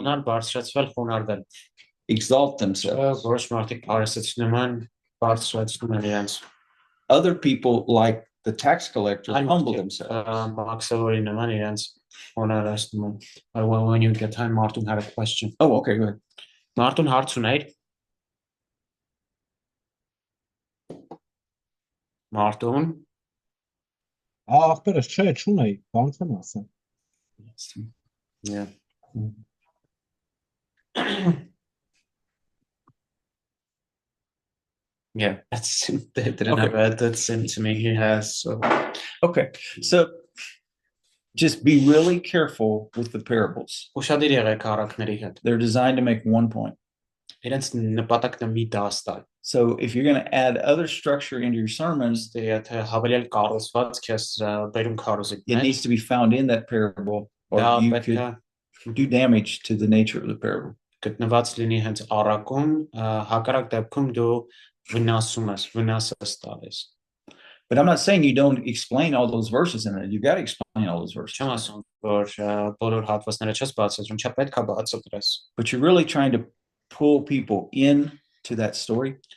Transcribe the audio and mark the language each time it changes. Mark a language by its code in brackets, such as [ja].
[hy] Պատմունան բարձրացվել խոնարհվել։ [en] exalt themselves. [hy] Որոշ մարդիկ բարձրացնում են բարձրացնում են իրենց։ [en] Other people like the tax collector humble themselves. [hy] Մաքսավորի նման իրենց խոնարհացնում են։ [en] When you get time, Martin had a question. Oh, okay, go ahead. [hy] Martin հարց ուներ։ Martin. Ախպերս չէ, չունեի, բան չեմ ասեմ։ [en] Yeah. Yeah, that didn't have that seemed to me he has. So. Okay, so just be really careful with the parables. [hy] Ուշադիր եղեք առակների հետ։ [en] They're designed to make one point. [hy] Իրենց նպատակն է մի դաս տալ։ [en] So if you're going to add other structure into your sermons, [hy] եթե հավելյալ կառուցվածք ես բերում քարոզի։ [en] It needs to be found in that parable, or you could do damage to the nature of the parable. [hy] Գտնված լինի հենց առակում, հակառակ դեպքում դու վնասում ես, վնաս ես տալիս։ [en] But I'm not saying you don't explain all those verses in it. You got to explain all those verses. [hy] Չեմ ասում, որ բոլոր հատվածները չես բացատրում, չէ՞ պետք է բացատրես։ [en] But you're really trying to pull people into that story.